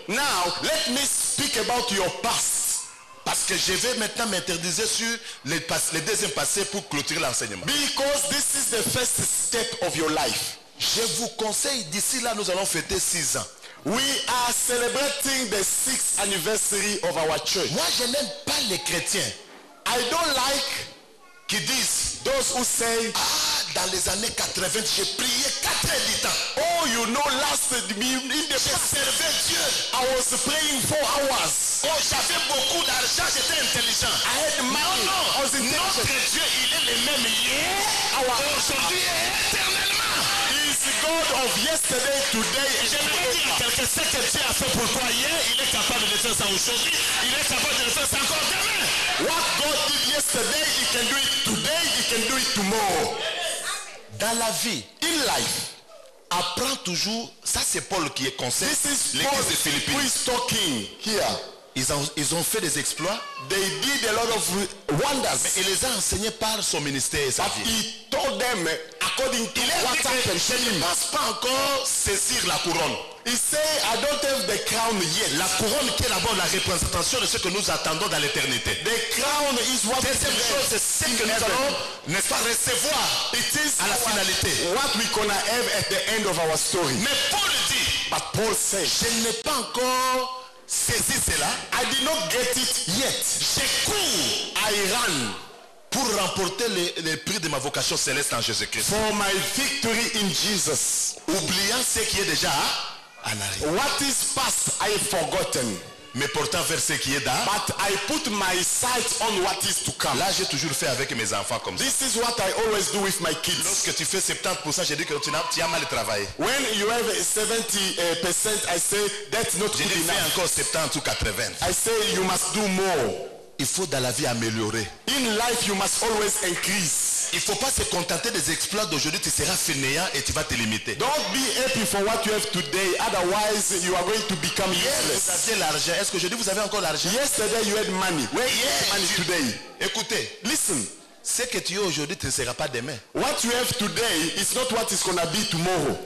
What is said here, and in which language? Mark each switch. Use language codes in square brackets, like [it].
[en] Now, let me speak about your past. [fr] Parce que je vais maintenant m'interdiser sur les deuxièmes passés pour clôturer l'enseignement. [en] Because this is the first step of your life. [fr] Je vous conseille, d'ici là, nous allons fêter 6 ans. [en] We are celebrating the 6th anniversary of our church. [fr] Moi, je n'aime pas les chrétiens [en] I don't like [fr] qui disent, [en] those who say, [fr] dans les années 80, j'ai prié 4 heures du temps. [en] oh, you know, last in the [fr] Je servais Dieu. [en] I was praying 4 hours. [fr] Oh, j'avais beaucoup d'argent, j'étais intelligent. [en] I had money. I was [fr] Notre [en] intelligent. [fr] Dieu, il est le même hier, aujourd'hui et éternellement. [en] He is the God of yesterday, today, and [fr] J'aimerais dire à [en] forever. [fr] quelqu'un, ce que Dieu a fait pour toi hier, il est capable de le faire ça aujourd'hui, il est capable de le faire ça encore demain. [en] What God did yesterday, He can do it today, He can do it tomorrow. [fr] Dans la vie, [en] In life, [fr] apprends toujours, ça c'est Paul qui est conseil, [en] this is [fr] l'église [en] Paul [fr] de Philippines. [en] who is talking here. [fr] Ils ont fait des exploits, [en] They did a lot of wonders. [fr] et les a enseignés par son ministère et sa [en] But [fr] vie. [en] he told them according to [fr] Il a [en] what [fr] dit [en] happened [fr] que [en] to [fr] je ne [en] him. [fr] pense pas encore saisir la couronne. [en] He said, I don't have the crown yet. [fr] La couronne qui est d'abord la représentation de ce que nous attendons dans l'éternité. [en] The crown is what [fr] Deuxième chose, c'est ce que nous allons, n'est-ce pas, recevoir [en] it is [fr] à la finalité. [en] what we gonna have at the end of our story. [fr] Mais Paul dit, [en] But Paul said, [fr] je n'ai pas encore saisi cela. [en] I did not get it yet. [fr] Je cours [en] I ran [fr] pour remporter le prix de ma vocation céleste en Jésus-Christ. [en] For my victory in Jesus. [fr] Oubliant ce qui est déjà en arrière. [en] What is past, I have forgotten. [fr] Mais portant vers ce qui est là. [en] But I put my sight on what is to come. [fr] Là, j'ai toujours fait avec mes enfants comme ça. [en] This is what I always do with my kids. [fr] Lorsque tu fais 70%, j'ai dit que tu as mal travaillé. [en] When you have 70%, I say that's not [fr] J'ai [en] good [fr] dit fais [en] enough. [fr] encore 70 ou 80. [en] I say you must do more. [fr] Il faut dans la vie améliorer. [en] In life, you must always increase. [fr] Il ne faut pas se contenter des exploits d'aujourd'hui, tu seras fainéant et tu vas te limiter. [en] Don't be happy for what you have today, otherwise you are going to become [fr] Hier, vous [en] useless. [fr] aviez l'argent. Est-ce qu'aujourd'hui vous avez encore l'argent? [en] Yesterday you had money. Where is Yes. money today? [fr] Écoutez, [en] Listen, [fr] ce que tu as aujourd'hui, tu ne seras pas demain. [en] what you have today is not what is going to be tomorrow.